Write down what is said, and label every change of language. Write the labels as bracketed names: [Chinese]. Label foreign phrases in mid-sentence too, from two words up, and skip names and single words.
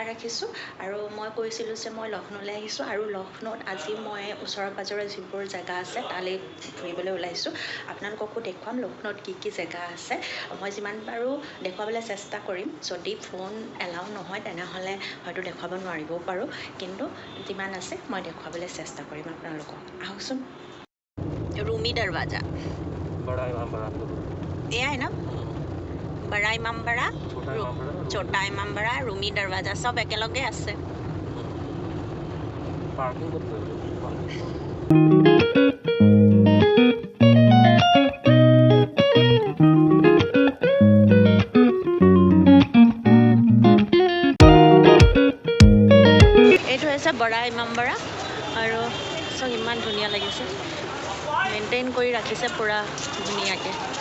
[Assamese] আহিছোঁ আৰু মই কৈছিলোঁ যে মই লক্ষ্ণৌলৈ আহিছোঁ আৰু লক্ষ্ণৌত আজি মই ওচৰে পাঁজৰে যিবোৰ জেগা আছে তালৈ ফুৰিবলৈ ওলাইছোঁ। আপোনালোককো দেখুৱাম লক্ষ্ণৌত কি কি জেগা আছে। মই যিমান পাৰোঁ দেখুৱাবলৈ চেষ্টা কৰিম। যদি ফোন এলাউ নহয় তেনেহ'লে হয়তো দেখুৱাব নোৱাৰিবও পাৰোঁ, কিন্তু যিমান আছে মই দেখুৱাবলৈ চেষ্টা কৰিম আপোনালোকক। আহকচোন। रूमी दरवाज़ा [Hindi] बड़ा इमामबाड़ा ये है ना, बड़ा इमामबाड़ा, छोटा इमामबाड़ा, रूमी दरवाज़ा सब [Assamese] একেলগে আছে। [Hindi] पार्किंग करते [Assamese] এইটো হৈছে বৰা ইমামবাড়া আৰু চব ইমান ধুনীয়া লাগিছে, মেইনটেইন কৰি ৰাখিছে পুৰা ধুনীয়াকৈ।